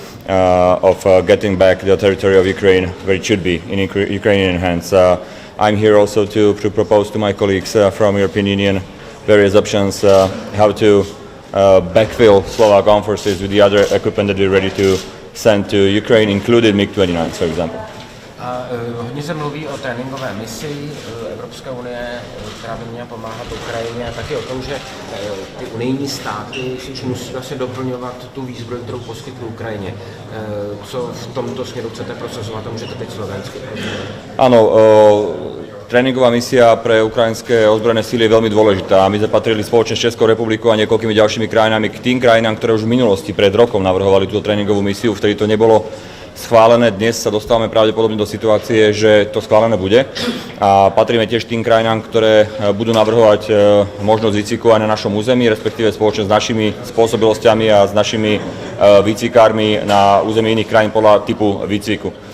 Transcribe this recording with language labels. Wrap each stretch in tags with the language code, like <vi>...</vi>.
<en>of getting back the territory of Ukraine where it should be, in Ukrainian hands. I'm here also to propose to my colleagues from European Union various options how to backfill Slovak armed forces with the other equipment that we're ready to send to Ukraine, including MiG-29, for example.</en> <cs>Hodně se mluví o tréninkové misi Evropské unie, která by měla pomáhat Ukrajině, a taky o tom, že ty unijní státy si musí vlastně doplňovat tu výzbroj, kterou poskytly Ukrajině. Co v tomto směru chcete prosazovat a můžete teď slovensky?</cs> <sk>Áno, tréningová misia pre ukrajinské ozbrojené síly je veľmi dôležitá. My sme patrili spoločne s Českou republikou a niekoľkými ďalšími krajinami k tým krajinám, ktoré už v minulosti pred rokom navrhovali túto tréningovú misiu, vtedy to nebolo schválené. Dnes sa dostávame pravdepodobne do situácie, že to schválené bude, a patríme tiež tým krajinám, ktoré budú navrhovať možnosť výcviku aj na našom území, respektíve spoločne s našimi spôsobilosťami a s našimi výcvikármi na území iných krajín podľa typu výcviku.</sk>